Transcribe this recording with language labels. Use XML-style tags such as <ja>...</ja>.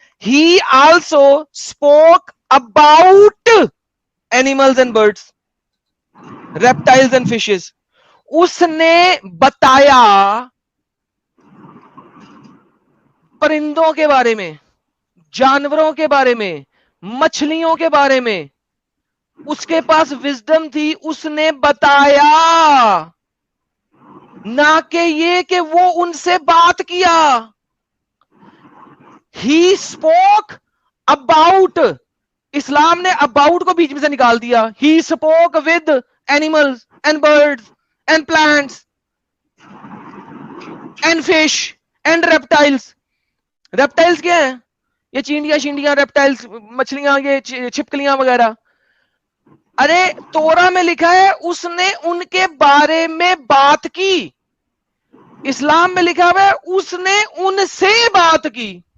<en>He also spoke about animals and birds, reptiles and fishes.</en> <hi>उसने बताया परिंदों के बारे में, जानवरों के बारे में, मछलियों के बारे में। उसके पास विजडम थी, उसने बताया, ना कि ये कि वो उनसे बात किया।</hi> <en>He spoke about,</en> <hi>इस्लाम ने अबाउट को बीच में से निकाल दिया।</hi> <en>He spoke with animals and birds and plants and fish and reptiles.</en> <hi>reptiles क्या है? ये चींटियां, reptiles मछलियां, ये छिपकलियां वगैरह। अरे तोरा में लिखा है उसने उनके बारे में बात की। इस्लाम में लिखा हुआ है उसने उनसे बात की।</hi>